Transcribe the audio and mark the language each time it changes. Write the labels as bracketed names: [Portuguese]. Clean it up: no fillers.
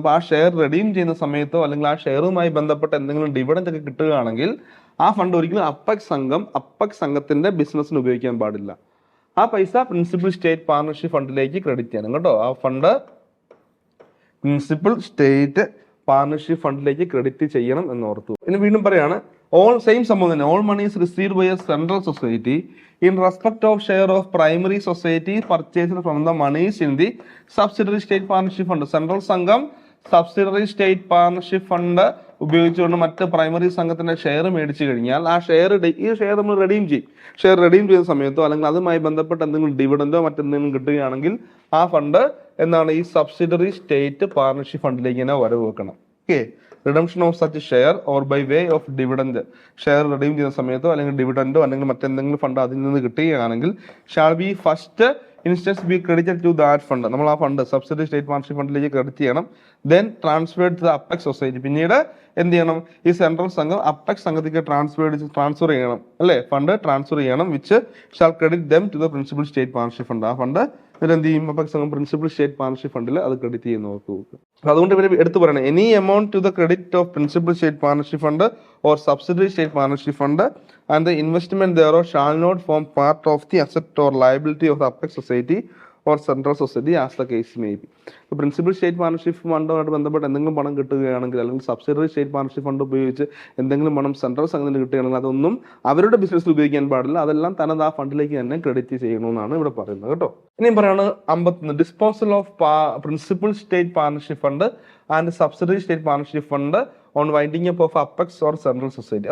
[Malayalam] അപ്പോൾ ആ share redeem ചെയ്യുന്ന സമയത്തോ അല്ലെങ്കിൽ ആ ഷെയറുമായി ബന്ധപ്പെട്ട എന്തെങ്കിലും ഡിവിഡൻഡ് ഒക്കെ കിട്ടുകയാണെങ്കിൽ ആ ഫണ്ട് ഒരിക്കലും അപ്പെക്സ് സംഘത്തിന്റെ ബിസിനസ്സിന് ഉപയോഗിക്കാൻ പാടില്ല. ആ പൈസ പ്രിൻസിപ്പൽ സ്റ്റേറ്റ് പാർട്ണർഷിപ്പ് ഫണ്ടിലേക്ക് ക്രെഡിറ്റ് ചെയ്യണം കേട്ടോ. ആ ഫണ്ട് പ്രിൻസിപ്പൽ സ്റ്റേറ്റ് പാർട്ണർഷിപ്പ് ഫണ്ടിലേക്ക് ക്രെഡിറ്റ് ചെയ്യണം എന്ന് ഓർത്തു. ഇനി വീണ്ടും പറയാണ്, ഓൾ സെയിം സംഭവം തന്നെ. [English] All money is received by a central society in respect of share of primary society purchased from the monies in the subsidiary state partnership fund. [Malayalam] Central സംഘം സബ്സിഡറി സ്റ്റേറ്റ് പാർട്ണർഷിപ്പ് ഫണ്ട് ഉപയോഗിച്ചുകൊണ്ട് മറ്റ് primary സംഘത്തിന്റെ share മേടിച്ചു കഴിഞ്ഞാൽ ആ ഈ share നമ്മൾ redeem ചെയ്യും. ഷെയർ റെഡീം ചെയ്യുന്ന സമയത്തോ അല്ലെങ്കിൽ അതുമായി ബന്ധപ്പെട്ട എന്തെങ്കിലും ഡിവിഡൻഡോ മറ്റെന്തെങ്കിലും കിട്ടുകയാണെങ്കിൽ ആ ഫണ്ട് എന്താണ്, ഈ സബ്സിഡറി സ്റ്റേറ്റ് പാർട്ണർഷിപ്പ് ഫണ്ടിലേക്ക് തന്നെ വരവ് വെക്കണം. [English] okay, redemption of such share or by way of dividend, [Malayalam] share redeem ചെയ്യുന്ന സമയത്തോ അല്ലെങ്കിൽ ഡിവിഡൻഡോ അല്ലെങ്കിൽ മറ്റെന്തെങ്കിലും ഫണ്ട് അതിൽ നിന്ന് കിട്ടുകയാണെങ്കിൽ [English] Shall be first instance be credited to that fund. [Malayalam] നമ്മൾ ആ ഫണ്ട് സബ്സിഡറി സ്റ്റേറ്റ് പാർട്ണർഷിപ്പ് ഫണ്ടിലേക്ക് ക്രെഡിറ്റ് ചെയ്യണം. [English] Then transferred to the apex society. [Malayalam] പിന്നീട് എന്ത് ചെയ്യണം, ഈ സെൻട്രൽ സംഘം അപ്പെക്സ് സംഘത്തേക്ക് ട്രാൻസ്ഫർ ചെയ്യണം അല്ലെ, ഫണ്ട് ട്രാൻസ്ഫർ ചെയ്യണം. [English] Which shall credit them to the principal state partnership fund. [Malayalam] ആ ഫണ്ട് എന്ത് ചെയ്യും, അപ്പെക്സ് സംഘം പ്രിൻസിപ്പൽ സ്റ്റേറ്റ് പാർട്ണർഷിപ്പ് ഫണ്ടിൽ അത് ക്രെഡിറ്റ് ചെയ്യുന്ന നോക്കുക. അതുകൊണ്ട് ഇവർ എടുത്തു പറയണം, [English] Any amount to the credit of principal state partnership fund or subsidiary state partnership fund and the investment thereof shall not form part of the asset or liability of the apex society or central society as the case may be. [Malayalam] ഇപ്പോൾ principal state partnership ഫണ്ടുമായിട്ട് ബന്ധപ്പെട്ട് എന്തെങ്കിലും പണം കിട്ടുകയാണെങ്കിൽ അല്ലെങ്കിൽ subsidiary state partnership fund ഉപയോഗിച്ച് എന്തെങ്കിലും പണം central സംഘത്തിന് കിട്ടുകയാണെങ്കിൽ അതൊന്നും അവരുടെ ബിസിനസ്സിൽ ഉപയോഗിക്കാൻ പാടില്ല. അതെല്ലാം തനത് ആ ഫണ്ടിലേക്ക് തന്നെ ക്രെഡിറ്റ് ചെയ്യണമെന്നാണ് ഇവിടെ പറയുന്നത് കേട്ടോ. ഇനിയും പറയാണ് [English] 51, disposal of principal state partnership fund and subsidiary state partnership fund on winding up of apex or central society.